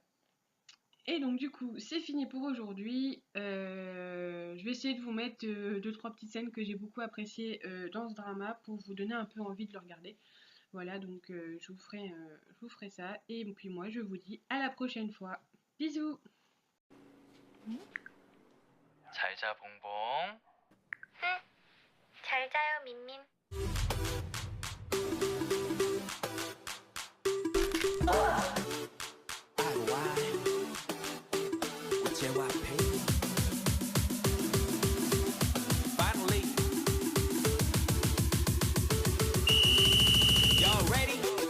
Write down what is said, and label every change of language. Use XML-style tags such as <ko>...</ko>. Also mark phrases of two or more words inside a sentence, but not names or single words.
<fr>Et donc du coup, c'est fini pour aujourd'hui. Je vais essayer de vous mettre 2-3 petites scènes que j'ai beaucoup appréciées dans ce drama pour vous donner un peu envie de le regarder. Voilà, donc je vous ferai ça. Et puis moi, je vous dis à la prochaine fois. Bisous!</fr> <ko>잘 자, 봉봉. 잘 자요, 민민.</ko> <en>Finally, y'all ready?</en>